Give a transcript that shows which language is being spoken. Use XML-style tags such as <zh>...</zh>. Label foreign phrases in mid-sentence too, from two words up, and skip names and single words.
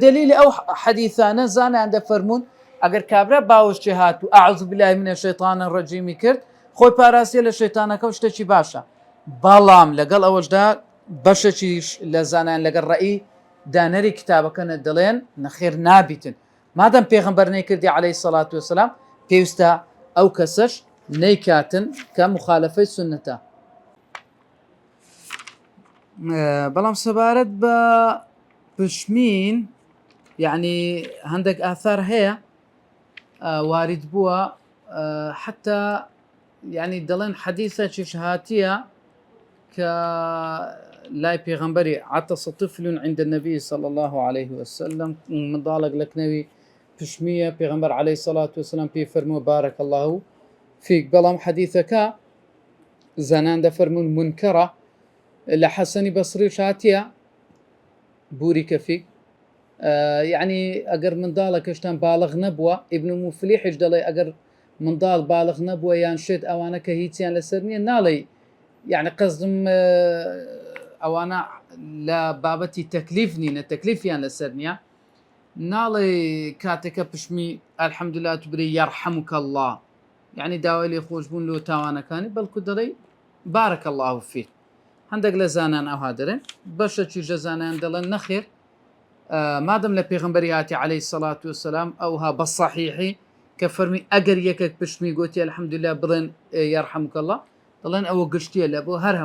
<ckb>دەلیلی ئەو حەدیثانە زانایان دەفەرمون ئەگەر کابرا باوەشتی هات و</ckb> <ar>ئەعوذ بالله من الشیطان الرجیمی</ar> <ckb>کرد خۆی پاراستیە لە شەیطانەکە و شتێکی باشە بەڵام لەگەڵ ئەوەشدا بەشێکیش لە زانایان لەگەڵ ڕەئی دانەری کتابەکەنە دەڵێن نەخێر نابیتن مادەم پێغەمبەر نەیکردی</ckb> <ar>عەلەیهی سەڵات وەسەلام</ar> <ckb>پێویستە ئەو کەسەش نەیکاتن کە مخالفەی سنەتە بەڵام سەبارەت بە پشمین یعنی هەندێک ئاثار هەیە وارد بووە</ckb> <ar>حتى يعني</ar> <ckb>دەڵێن حەدیثێکیش هاتیە کە لای پێغەمبەری</ckb> <ar>عطس طفل عند النبي صلى الله عليه وسلم</ar> <ckb>منداڵێک لە کنەوی پشمیە پێغەمبەر</ckb> <ar>عەلەیهی سەڵات وەسەلام</ar> <ckb>پێی فەرمووە</ckb> <ar>بارەک الله فیک</ar> <ckb>بەڵام حەدیثەکە زانان دەفەرمون منکەرە لە حەسەنی بەسریش هاتیە بوری کەفیک يعني ئەگەر منداڵەکەشتان باڵغ نەبووە ئیبن موفلیحش دەڵێ ئەگەر منداڵ باڵغ نەبووە یان شێت ئەوانە کە هیچیان لەسەر نییە ناڵێ يعني قەزم ئەوانە لە بابەتی تەکلیف نینە تەکلیفیان لەسەر نییە ناڵێ کاتێکە پشمی ئەلحەمدوللا تو بری</ckb> <ar>یەرحەموکە الله</ar> <ckb>يعني داوای لێ خۆشبوون لۆ تاوانەکانی بەڵکو دەڵێ</ckb> <ar>بارەکە الله فیک</ar> <ckb>هەندێک لە زانان ئەوها دەرێن بەشێکی لە زانایان دەڵێن نەخێر مادەم لە پێغەمبەری هاتی عەلەیهی</ckb> <ar>سەڵات وەسەلام</ar> <ckb>ئەوها بە صەحیحی کە فەرمی ئەگەر یەکێک پشمی گوتی ئەلحەمدوللا بڵێن</ckb> <ar>یەرحەموکە الله</ar> <ckb>دەڵێن ئەوە گشتیە لە بۆ هەر</ckb>